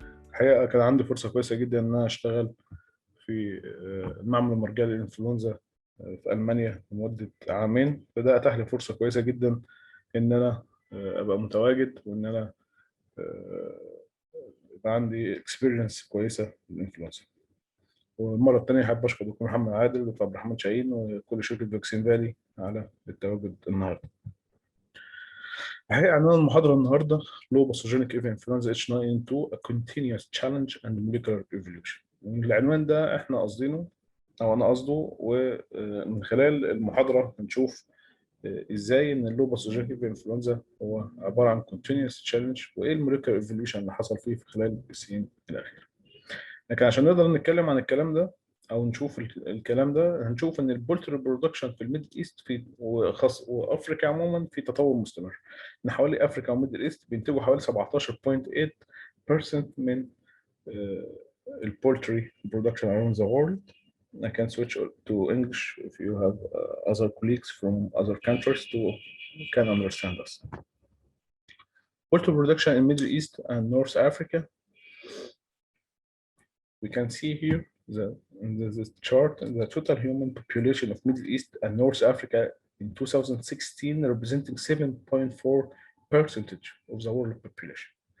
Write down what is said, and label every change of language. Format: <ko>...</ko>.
<ar>الحقيقة كان عندي فرصة كويسة جدا إن أنا أشتغل في المعمل المرجعي للانفلونزا في ألمانيا لمدة عامين، فده أتاح لي فرصة كويسة جدا إن أنا أبقى متواجد وإن أنا يبقى عندي اكسبيرينس كويسة في الانفلونزا. والمرة الثانية حابب أشكر دكتور محمد عادل ودكتور عبد الرحمن شاهين وكل شركة فاكسين فالي على التواجد النهاردة. الحقيقة عنوان المحاضرة النهاردة</ar> <en>Low Pathogenic Avian Influenza H9N2 A Continuous Challenge and Molecular Evolution.</en> <ar>العنوان ده احنا قصدينه او انا قصده، ومن خلال المحاضرة هنشوف ازاي ان اللو باثوجينيك ايفيان انفلونزا هو عبارة عن</ar> <en>continuous challenge</en> <ar>وايه الموليكولار ايفوليوشن اللي حصل فيه في خلال السنين الاخيرة. لكن عشان نقدر نتكلم عن الكلام ده او نشوف الكلام ده، هنشوف ان البولتري برودكشن في الميدل ايست في وافريقيا عموما في تطور مستمر. ان حوالي افريقيا والميدل ايست بينتجوا حوالي 17.8% من البولتري برودكشن</ar> <en>around the world. I can switch to English if you have other colleagues from other countries to can understand us. Poultry production in Middle East and North Africa. We can see here in this chart the total human population of Middle East and North Africa in 2016 representing 7.4% of the world population.</en>